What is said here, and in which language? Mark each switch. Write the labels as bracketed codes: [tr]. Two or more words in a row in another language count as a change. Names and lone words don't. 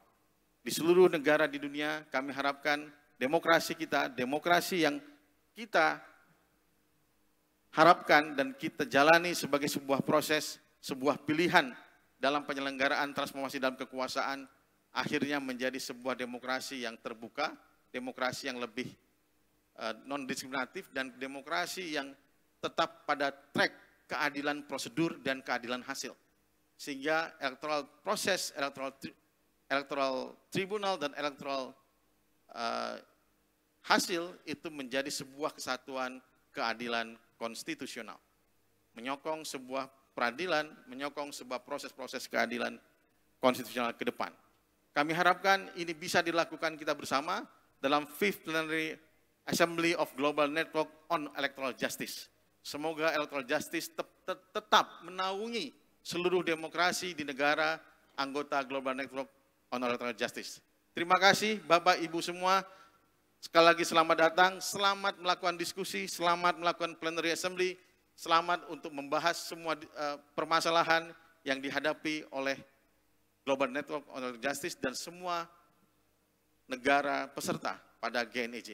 [id] Di seluruh negara di dunia kami harapkan demokrasi kita, demokrasi yang kita harapkan dan kita jalani sebagai sebuah proses, sebuah pilihan dalam penyelenggaraan transformasi dalam kekuasaan, akhirnya menjadi sebuah demokrasi yang terbuka, demokrasi yang lebih non-diskriminatif, dan demokrasi yang tetap pada track keadilan prosedur dan keadilan hasil. Sehingga [en] electoral proses, electoral tribunal, [id] dan electoral hasil itu menjadi sebuah kesatuan keadilan konstitusional. Menyokong sebuah peradilan, menyokong sebuah proses-proses keadilan konstitusional ke depan. Kami harapkan ini bisa dilakukan kita bersama dalam Fifth Plenary Assembly of Global Network on Electoral Justice. Semoga [en] electoral justice [id] tetap menaungi seluruh demokrasi di negara anggota Global Network on Electoral Justice. Terima kasih Bapak Ibu semua. Sekali lagi selamat datang, selamat melakukan diskusi, selamat melakukan [en] plenary assembly, [id] selamat untuk membahas semua permasalahan yang dihadapi oleh Global Network on Electoral Justice dan semua negara peserta pada GNEJ.